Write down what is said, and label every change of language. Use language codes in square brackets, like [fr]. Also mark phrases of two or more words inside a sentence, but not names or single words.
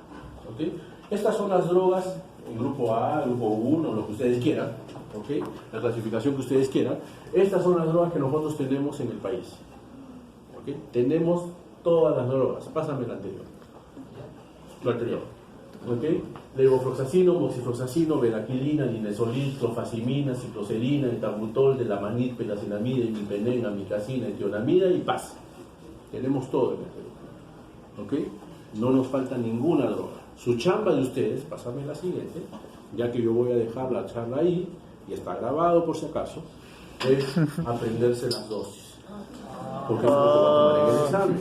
[es] ¿Ok? Estas son las drogas en grupo A, grupo 1, lo que ustedes quieran. ¿Ok? La clasificación que ustedes quieran. Estas son las drogas que nosotros tenemos en el país. ¿Ok? Tenemos todas las drogas. Pásame la anterior. La anterior. ¿Ok? Levofloxacino, moxifloxacino, bedaquilina, linezolid, clofazimina, cicloserina, etabutol, delamanid, pedacilamida, imipenem, amicacina, etionamida y paz. Tenemos todo en el Perú. ¿Ok? No nos falta ninguna droga. Su chamba de ustedes, pásame la siguiente, ya que yo voy a dejar la charla ahí, y está grabado por si acaso, es aprenderse las dosis. Porque eso lo va a tomar en el examen.